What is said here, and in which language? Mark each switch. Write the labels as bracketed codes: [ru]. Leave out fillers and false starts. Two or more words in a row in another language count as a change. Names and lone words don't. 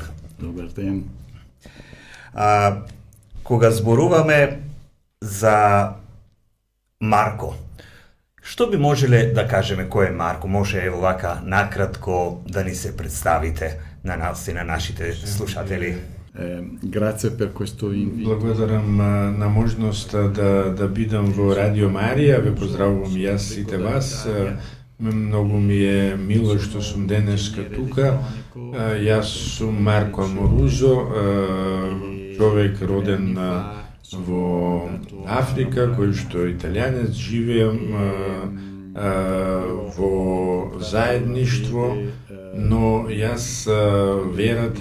[mk] Добар ден. Кога зборуваме за Марко, што би можеле да кажеме кој е Марко? Може ево вака накратко да ни се представите на нас и на нашите слушатели. [it] Grazie per questo invito. [mk] Благодарам на можноста да бидам во Радио Марија. Ве поздравувам јас сите вас. Многу ми е мило што сум денеска тука. Јас сум Марко Аморузо, човек роден во Африка, кој што италијанец, живеам во заедништво, но јас верата